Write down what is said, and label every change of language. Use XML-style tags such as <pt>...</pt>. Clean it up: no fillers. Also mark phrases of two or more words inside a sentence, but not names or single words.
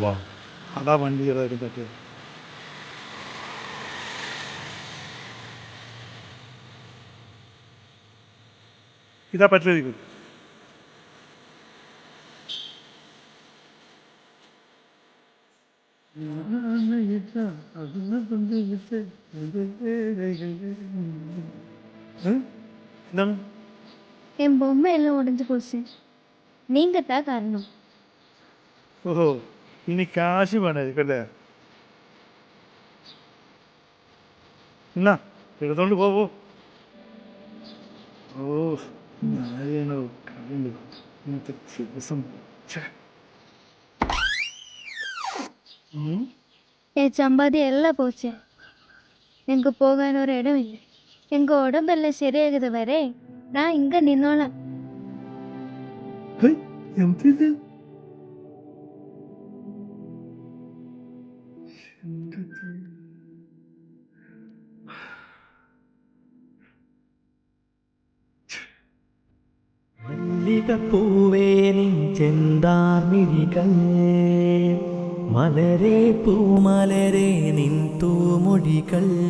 <ml>അതാ വണ്ടി ചെറുതായിട്ട് പറ്റിയത്. ഇതാ പറ്റിയത്. എന്താണ്?</ml> <ta>என் பொம்மை எல்லாம் உடைஞ்சு போச்சு. நீங்க தான் காரணம்.</ta> <ml>ഓഹോ, ഇനി കാശ് വേണമായിരിക്കും അല്ലേ? എന്നാ എടുത്തോണ്ട് പോവോ. ഓ ആരെയാണോ കണ്ടു ഇന്നത്തെ ദിവസം.</ml> <ta>என் சம்பாத்தியம் எல்லாம் போச்சு. எங்க போகான ஒரு இடம் இல்லை. எங்க உடம்பெல்லாம் சரியாகுது வரை நான் இங்க நின்னோலாம்.</ta> <ml>എന്തിത്? മല്ലികപ്പൂവേ നിൻ ചെന്താർമിഴികൾ, മലരേ പൂമലരേ നിൻ തൂമൊഴികൾ.</ml>